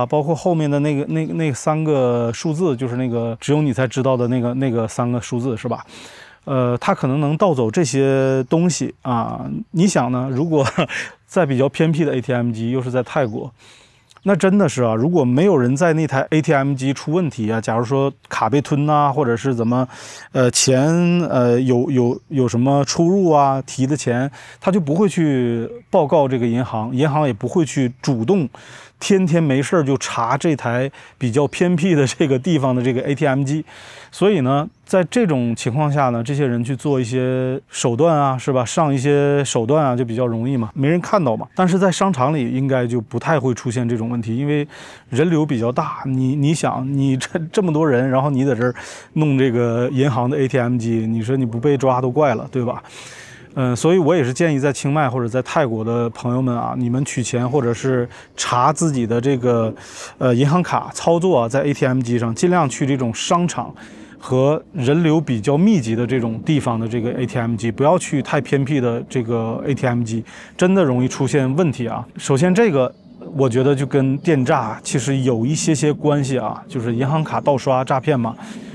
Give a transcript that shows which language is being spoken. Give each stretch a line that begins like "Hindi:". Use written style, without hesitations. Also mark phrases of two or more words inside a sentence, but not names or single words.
Chinese: 包括後面的那3個數字，就是那個只有你才知道的那個3個數字，是吧？他可能盜走這些東西啊。你想呢？如果在比較偏僻的 ATM 機，又是在泰國，那真的是啊，如果沒有人在那台 ATM 機出問題啊，假如說卡被吞啊，或者是怎麼錢有什麼出入啊，提的錢，他就不會去報告這個銀行，銀行也不會去主動天天沒事就查這台比較偏僻的這個地方的這個 ATM 機。所以呢，在這種情況下呢，這些人去做一些手段啊，是吧？上一些手段啊，就比較容易嘛，沒人看到嘛。但是在商場裡應該就不太會出現這種問題，因為人流比較大。你想，你這麼多人，然後你在這兒弄這個銀行的 ATM 機，你說你不被抓都怪了，对吧？所以我也是建議在清邁或者在泰国的朋友們啊，你們取錢或者是查自己的这個銀行卡操作啊，在 ATM 機上盡量去這種商場和人流比較密集的這種地方的這個 ATM 機，不要去太偏僻的這個 ATM 機，真的容易出現問題啊。首先這個我覺得就跟電詐其實有一些關係啊，就是銀行卡盜刷詐騙嘛。